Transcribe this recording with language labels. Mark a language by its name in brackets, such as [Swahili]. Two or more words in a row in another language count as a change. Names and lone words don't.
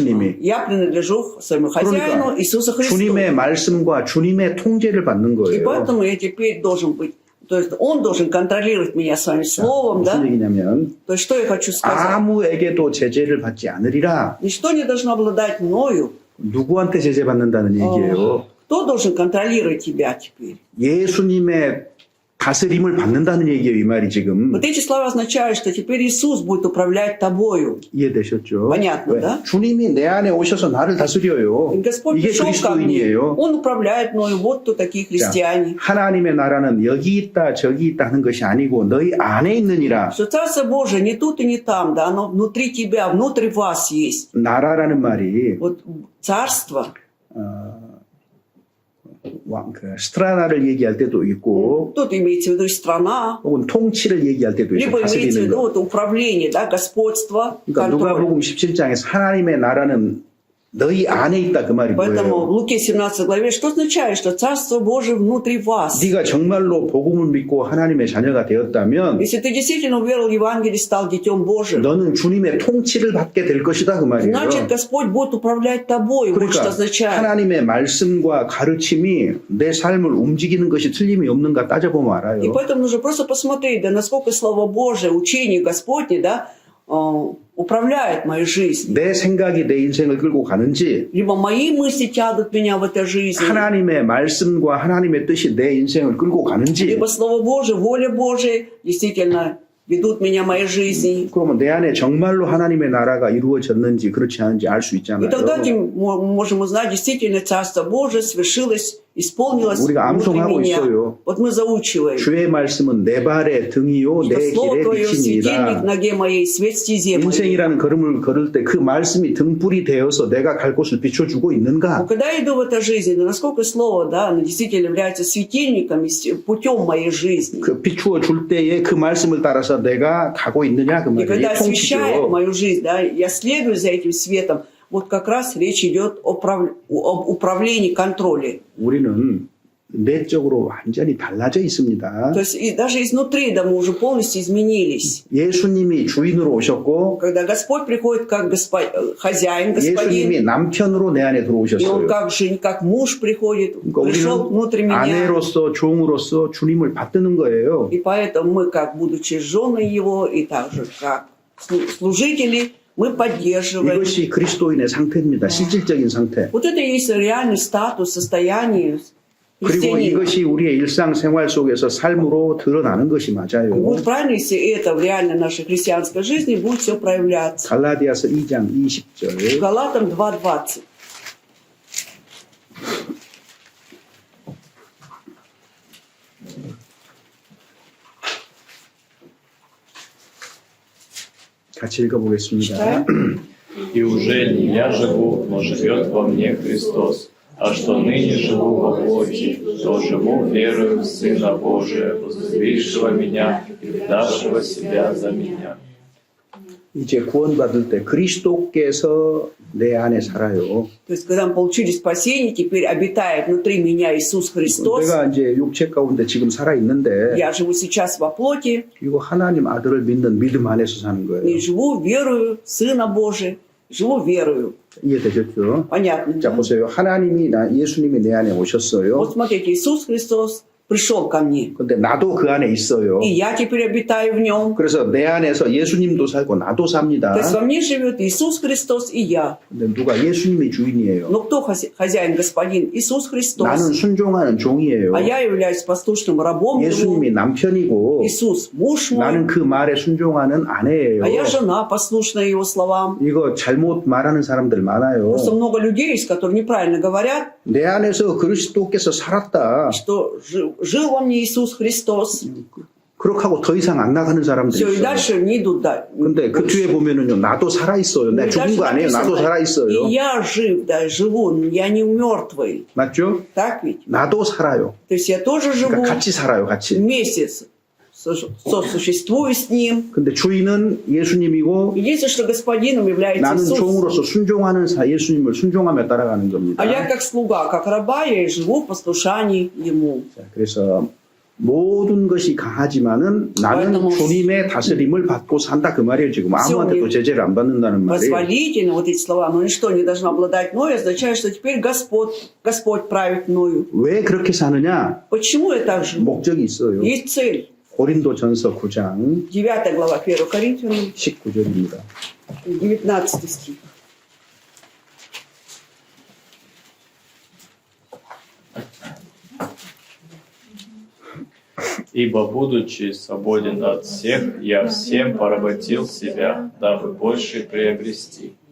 [Korean] 예수님이. [Russian] Я принадлежу своему хозяину, [Korean] 그러니까 [Russian] Иисусу Христу. [Korean] 주님의 말씀과 주님의 통제를 받는 [Russian] И [Korean] 거예요. [Russian] поэтому я теперь должен быть, то есть Он должен контролировать меня своим словом, да? [Korean] 무슨 얘기냐면 [Russian] То есть что я хочу сказать? [Korean] 아무에게도 제재를 받지 않으리라. [Russian] Ничто не должно обладать мною. [Korean] 누구한테 제재 받는다는 얘기예요. [Russian] Кто должен контролировать тебя теперь? [Korean] 예수님의 다스림을 받는다는 얘기예요, 이 말이 지금. [Russian] Вот эти слова означают, что теперь Иисус будет управлять тобою. [Korean] 이해되셨죠? [Russian] Понятно, [Korean] 왜? [Russian] да? [Korean] 주님이 내 안에 오셔서 나를 다스려요. [Russian] И Господь [Korean] 이게 [Russian] пришел ко мне, [Korean] 그리스도인이에요. [Russian] Он управляет мною. Вот кто такие [Korean] 자, [Russian] христиане. [Korean] 하나님의 나라는 여기 있다 저기 있다 하는 것이 아니고 너희 안에 있느니라. [Russian] Что Царство Божие не тут и не там, да, оно внутри тебя, внутри вас есть. [Korean] 나라라는 말이 [Russian] Вот царство, [Korean] 스트라나를 얘기할 때도 있고 [Russian] тут имеется в виду и страна, [Korean] 혹은 통치를 얘기할 때도 있고 [Russian] либо имеется в [Korean] 다스리는 [Russian] виду [Korean] 거. [Russian] вот управление, да, господство, [Korean] 그러니까 [Russian] контроль. [Korean] 누가복음 17장에서 하나님의 나라는 너희 안에 있다 그 말이 [Russian] Поэтому в [Korean] 뭐예요? [Russian] Луке 17 главе, что означает, что Царство Божие внутри вас? [Korean] 네가 정말로 복음을 믿고 하나님의 자녀가 되었다면 [Russian] Если ты действительно уверовал в Евангелие, стал детем Божьим, [Korean] 너는 주님의 통치를 받게 될 것이다 그 말이에요. [Russian] значит, Господь будет управлять тобой. Вот что [Korean] 그러니까 [Russian] означает. [Korean] 하나님의 말씀과 가르침이 내 삶을 움직이는 것이 틀림이 없는가 따져보면 [Russian] И [Korean] 알아요. [Russian] поэтому нужно просто посмотреть, да, насколько Слово Божие, учение Господне, да, управляет моей жизнью. [Korean] 내 생각이 내 인생을 끌고 가는지 [Russian] Либо мои мысли тянут меня в этой жизни, [Korean] 하나님의 말씀과 하나님의 뜻이 내 인생을 끌고 가는지 [Russian] либо Слово Божие, воля Божия действительно ведут меня в моей жизни. [Korean] 그러면 내 안에 정말로 하나님의 나라가 이루어졌는지 그렇지 않은지 알 수 [Russian] И [Korean] 있잖아요. [Russian] тогда мы можем узнать, действительно Царство Божие свершилось, исполнилось [Korean] 우리가 [Russian] внутри [Korean] 암송하고 [Russian] меня. [Korean] 있어요. [Russian] Вот мы заучиваем. [Korean] 주의 말씀은 내 발의 등이요 [Russian] Что [Korean] 내 [Russian] Слово [Korean] 길에 [Russian] Твое светильник [Korean] 비치니라. [Russian] ноге моей, свет стезе моей. [Korean] 인생이라는 걸음을 걸을 때 그 말씀이 등불이 되어서 내가 갈 곳을 비춰주고 [Russian] Но [Korean] 있는가? [Russian] когда я иду в этой жизни, да, насколько Слово, да, оно действительно является светильником, путем моей жизни. [Korean] 그 비추어 줄 때에 그 말씀을 따라서 내가 가고 있느냐 그 [Russian] И когда [Korean] 말이에요. [Russian] освещает [Korean] 통치죠. [Russian] мою жизнь, да, я следую за этим светом, вот как раз речь идет об управлении, контроле. [Korean] 우리는 내적으로 완전히 달라져 있습니다. [Russian] То есть и даже изнутри, да, мы уже полностью изменились. [Korean] 예수님이 주인으로 오셨고 [Russian] Когда Господь приходит как хозяин, господин, [Korean] 예수님이 남편으로 내 안에 [Russian] и Он [Korean] 들어오셨어요. [Russian] как муж приходит, [Korean] 그러니까 [Russian] пришел внутрь [Korean] 우리는 [Russian] меня. [Korean] 아내로서 종으로서 주님을 받드는 거예요. [Russian] И поэтому мы, как будучи женой Его, и также как служители, мы поддерживаем. [Korean] 이것이 그리스도인의 상태입니다. 실질적인 상태. [Russian] Вот это и есть реальный статус, состояние [Korean] 그리고 [Russian] христианина. [Korean] 이것이 우리의 일상생활 속에서 삶으로 드러나는 것이 [Russian] И [Korean] 맞아요. [Russian] будет правильно, если это в реальной нашей христианской жизни будет все проявляться. [Korean] 갈라디아서 2장 20절. [Russian] Галатам 2:20. [Korean] 같이 읽어보겠습니다. [Russian] Читаем. И уже не я живу, но живет во мне Христос. А что ныне живу во плоти, то живу верою в Сына Божия, возлюбившего меня и предавшего себя за меня. [Korean] 이제 구원받을 때 그리스도께서 내 안에 살아요. [Russian] То есть, когда мы получили спасение, теперь обитает внутри меня Иисус Христос. [Korean] 내가 이제 육체 가운데 지금 살아 있는데 [Russian] Я живу сейчас во плоти [Korean] 이거 하나님 아들을 믿는 믿음 안에서 사는 [Russian] и [Korean] 거예요. [Russian] живу верою в Сына Божия. Живу верою. [Korean] 이해되셨죠? [Russian] Понятно, [Korean] 자 [Russian] да? [Korean] 보세요. 하나님이 예수님이 내 안에 오셨어요. [Russian] Вот смотрите, Иисус Христос пришел ко мне. [Korean] 근데 나도 그 안에 있어요. [Russian] И я теперь обитаю в нем. [Korean] 그래서 내 안에서 예수님도 살고 나도 삽니다. [Russian] То есть во мне живет Иисус Христос и я. [Korean] 근데 누가 예수님이 주인이에요. [Russian] Но кто хозяин, господин? Иисус Христос. [Korean] 나는 순종하는 종이에요. [Russian] А я являюсь послушным рабом [Korean] 예수님이 [Russian] Его. [Korean] 남편이고 [Russian] Иисус муж мой. [Korean] 나는 그 말에 순종하는 아내예요. [Russian] А я жена, послушная Его словам. [Korean] 이거 잘못 말하는 사람들 많아요. [Russian] Просто много людей есть, которые неправильно говорят, [Korean] 내 안에서 그리스도께서 살았다. [Russian] что жил во мне Иисус Христос. [Korean] 그렇게 하고 더 이상 안 나가는 사람들이 [Russian] Все, и [Korean] 있어요. [Russian] дальше не идут дальше. [Korean] 근데 그 뒤에 보면은요, 나도 살아있어요. 내가 죽은 거 아니에요. 나도 살아있어요. [Russian] И я жив, да, живу, я не мертвый. [Korean] 맞죠? [Russian] Так ведь? [Korean] 나도 살아요. [Russian] То есть я тоже живу, [Korean] 그러니까 같이 살아요, 같이. [Russian] вместе сосуществую с Ним. [Korean] 근데 주인은 예수님이고 [Russian] Единственное, что господином является [Korean] 나는 [Russian] Иисус. [Korean] 종으로서 순종하는 예수님을 순종하며 따라가는 겁니다. [Russian] А я как слуга, как раба, я и живу в послушании Ему. [Korean] 자, 그래서 모든 것이 강하지만은 나는 [Russian] поэтому [Korean] 주님의 다스림을 받고 산다 그 말이에요. 지금 아무한테도 제재를 안 받는다는 말이에요. [Russian] Позволительно, вот эти слова, но ничто не должно обладать мною, означает, что теперь Господь правит мною. [Korean] 왜 그렇게 사느냐? [Russian] Почему я так живу? [Korean] 목적이 있어요. [Russian] Есть цель. [Korean] 고린도전서 9장 [Russian] 9 глава 1 Коринфянам, [Korean] 19절입니다. [Russian] 19 стих. Ибо, будучи свободен от всех, я всем поработил себя, дабы больше приобрести.